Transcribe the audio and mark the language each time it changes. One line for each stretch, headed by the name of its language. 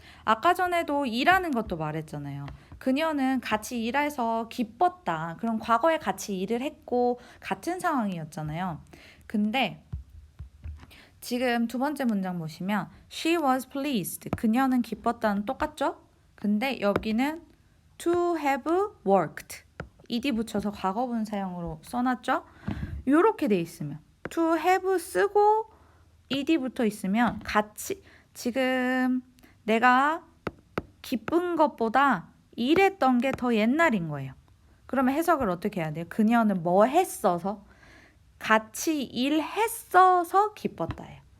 Korean: 아까 전에도 일하는 것도 말했잖아요. 그녀는 같이 일해서 기뻤다. 그럼 과거에 같이 일을 했고 같은 상황이었잖아요. 근데 지금 두 번째 문장 보시면
English: She was pleased.
Korean: 그녀는 기뻤다는 똑같죠? 근데 여기는
English: to have worked.
Korean: ed 붙여서 과거분 사형으로 써놨죠? 이렇게 돼 있으면 to have 쓰고 ed 붙어 있으면 같이 지금 내가 기쁜 것보다 일했던 게 더 옛날인 거예요. 그러면 해석을 어떻게 해야 돼요? 그녀는 뭐 했어서? 같이 일했어서 기뻤다예요.